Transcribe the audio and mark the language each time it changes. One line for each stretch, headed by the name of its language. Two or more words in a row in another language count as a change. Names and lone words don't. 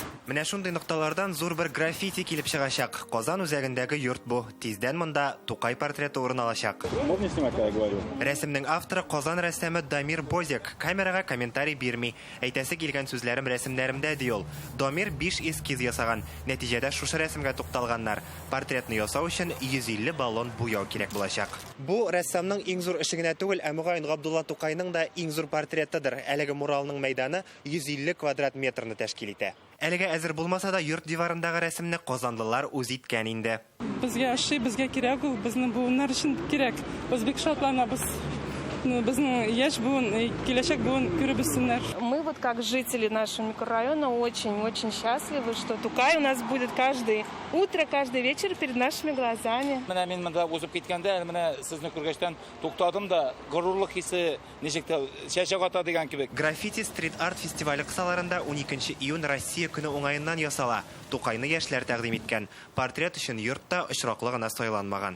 Tatar: Менә шундый нокталардан зур бер граффити килеп чыгачак. Казан үзәгендәге йорт бу. Тиздән монда Тукай портреты урын алачак.
Russian: Можно снимать, когда я говорю?
Tatar: Рәсемнең авторы Казан рәссамы Дамир Бозик. Камерага комментарий бирми. Әйтәсе килгән сүзләрем рәсемнәремдә ди ул. Дамир 5 эскиз ясаган. Нәтиҗәдә шушы рәсемгә тукталганнар. Портретны ясау өчен 150 баллон буяу кирәк булачак. Бу рәссамның иң зур эше генә түгел, ә мөгаен Габдулла Тукайның да иң зур портретыдыр. Әлеге муралның мәйданы 150 квадрат метрны тәшкил итә. Әлегә әзер булмаса да йорт диварындагы рәсемне казанлылар үз иткән инде. Безгә ашый, безгә кирәк ул, безнең буыннар өчен кирәк. Без бик шатланабыз. Безнең яшь буын, киләчәк буын күреп үссеннәр.
Russian: Мы вот как жители нашего микрорайона очень счастливы, что Тукай у нас будет каждое утро, каждый вечер перед нашими глазами.
Tatar: Менә мин монда узып киткәндә, менә сезне күргәчтән туктадым да, горурлык хисе ничектә чәчәк ата дигән кебек. Граффити стрит-арт фестивале кысаларында 12 июнь Россия көне уңаеннан ясала. Тукайны яшьләр тәкъдим иткән. Портрет өчен йортта очраклы гына сайланмаган.